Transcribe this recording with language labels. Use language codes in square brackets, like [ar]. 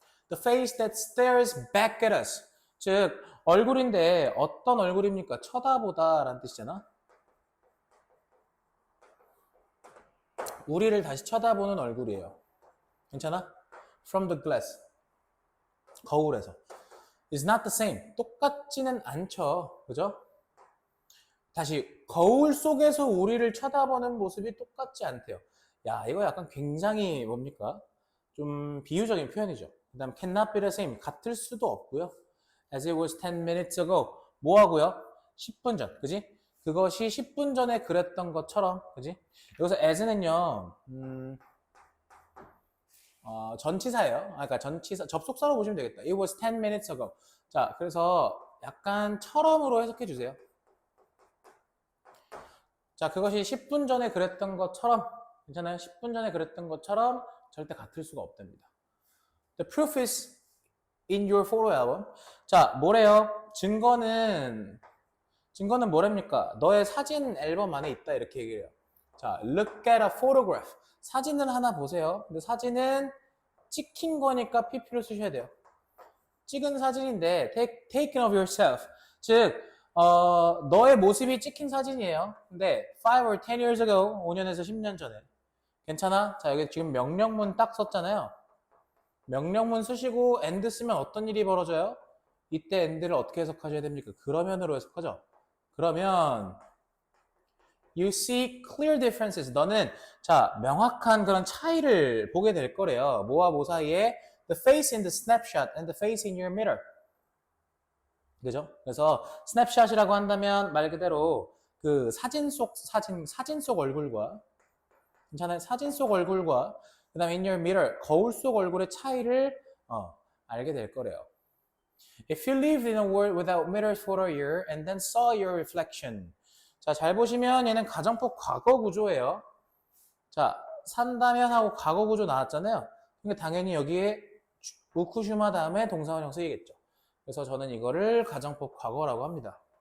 [en] The face that stares back at us. [ko] 즉, 얼굴인데 어떤 얼굴입니까? 쳐다보다 라는 뜻이잖아. 우리를 다시 쳐다보는 얼굴이에요. 괜찮아? [en] From the glass. [ko] 거울에서. [en] It's not the same. [ko] 똑같지는 않죠. 그죠? 다시 거울 속에서 우리를 쳐다보는 모습이 똑같지 않대요. 야, 이거 약간 굉장히 뭡니까? 좀 비유적인 표현이죠. 그 다음 [en] cannot be the same. [ko] 같을 수도 없고요. [en] As it was 10 minutes ago. [ko] 뭐 하고요? 10분 전. 그지? 그것이 10분 전에 그랬던 것처럼. 그지? 여기서 as는요. 전치사예요. 그러니까 전치사, 접속사로 보시면 되겠다. [en] It was 10 minutes ago. [ko] 자, 그래서 약간 처럼으로 해석해 주세요. 자, 그것이 10분 전에 그랬던 것처럼, 괜찮아요? 10분 전에 그랬던 것처럼 절대 같을 수가 없답니다. [en] The proof is in your photo album. [ko] 자, 뭐래요? 증거는 뭐랍니까? 너의 사진 앨범 안에 있다. 이렇게 얘기해요. 자, [en] look at a photograph. [ko] 사진을 하나 보세요. 근데 사진은 찍힌 거니까 pp를 쓰셔야 돼요. 찍은 사진인데 [en] taken of yourself. [ko] 즉 너의 모습이 찍힌 사진이에요. [en] 근데 5 or 10 years ago, [ko] 5년에서 10년 전에. [en] 괜찮아? [ko] 자, 여기 지금 명령문 딱 썼잖아요. 명령문 쓰시고 and 쓰면 어떤 일이 벌어져요? 이때 and를 어떻게 해석하셔야 됩니까? 그러면으로 해석하죠. 그러면 [en] you see clear differences. [ko] 너는 자, 명확한 그런 차이를 보게 될 거래요. 뭐와 뭐 사이에? [en] The face in the snapshot and the face in your mirror. [ko] 그죠? 그래서 스냅샷이라고 한다면 말 그대로 그 사진 속 얼굴과, 괜찮아요? 사진 속 얼굴과 그 다음에 [en] in your mirror, [ko] 거울 속 얼굴의 차이를 알게 될 거래요. [en] If you lived in a world without mirrors for a year and then saw your reflection. [ko] 자, 잘 보시면 얘는 가정법 과거 구조예요. 자, 산다면 하고 과거 구조 나왔잖아요. 그러니까 당연히 여기에 우쿠슈마 다음에 동사원형 쓰이겠죠. 그래서 저는 이거를 가정법 과거라고 합니다.